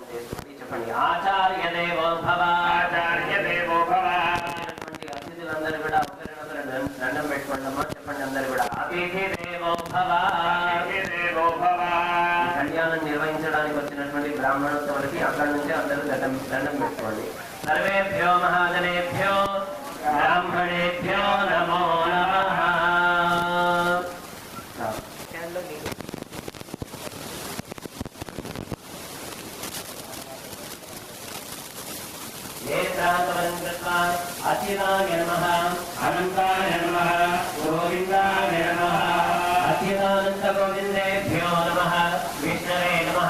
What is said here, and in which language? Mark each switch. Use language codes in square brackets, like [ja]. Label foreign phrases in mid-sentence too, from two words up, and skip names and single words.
[te] చేసుకోండి చెప్పండి [sa] ఆచార్య దేవో భవ ఆచార్య దేవో భవ [te] అతిథులందరూ కూడా ఒకరినొకరు దండం పెట్టుకోండమ్మా చెప్పండి అందరూ కూడా [sa] అతిథి దేవో భవ అతిథి దేవో భవ [te] కళ్యాణం నిర్వహించడానికి వచ్చినటువంటి బ్రాహ్మణోత్తములకి అక్కడి నుంచి అందరూ దండం పెట్టుకోండి [sa] సర్వేభ్యో మహాజనేభ్యో బ్రాహ్మణేభ్యో నమో నమః अच्युताय नमः अनंताय नमः गोविंदाय नमः अच्युतानंत गोविंदेभ्यो नमः विष्णवे नमः